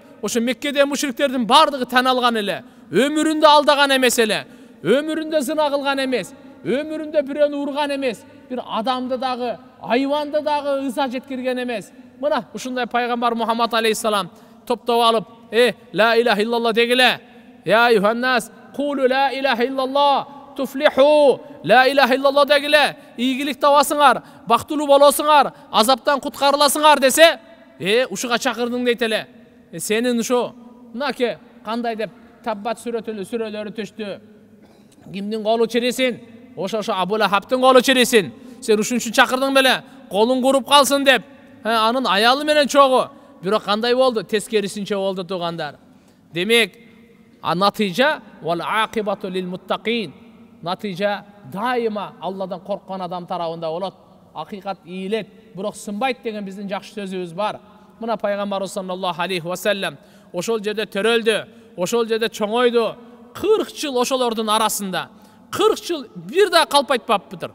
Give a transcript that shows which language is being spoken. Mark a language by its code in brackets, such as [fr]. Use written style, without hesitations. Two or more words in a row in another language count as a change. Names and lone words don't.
[ky] Ошо Меккеде мушриктердин бардыгы тан алган эле. Өмүрүндө алдаган эмес эле. Өмүрүндө зына кылган эмес. Өмүрүндө бирөөнү урган эмес. Бир адамды дагы, айванды дагы ыза жеткирген эмес. Мына ушундай пайгамбар Мухаммад алейхиссалам топтоп алып, [ar] لا إله إلا الله дегиле. يا أيها الناس قولوا لا إله إلا الله تفلحوا. لا إله إلا الله дегиле. [ky] Ийгилик табасыңар, бактылуу болосуңар, азаптан куткарыласыңар десе, ушуга чакырдың дейт эле. Сенин ушу мынаке кандай деп Таббат сүрөлөрү түштү. Кимдин колу чирисин? Ошо Абу Лахабтын колу чирисин. Сен ушун үчүн чакырдың беле? Колуң куруп калсын деп. Анын аялы менен чогу. Бирок кандай болду? Тескерисинче болду тугандар. Демек, натыйжа [ar] والعاقبة للمتقين. [ky] Натыйжа дайыма Алладан корккон адам тарабында болот. Акыйкат ийилет, бирок сынбайт деген биздин жакшы сөзүбүз бар. Мына пайгамбарыбыз [ar] صلى الله عليه وسلم [ky] ошол жерде төрөлдү, ошол жерде чоңойду. 40 жыл ошолордун арасында. 40 жыл бир да калп айтпаптыр.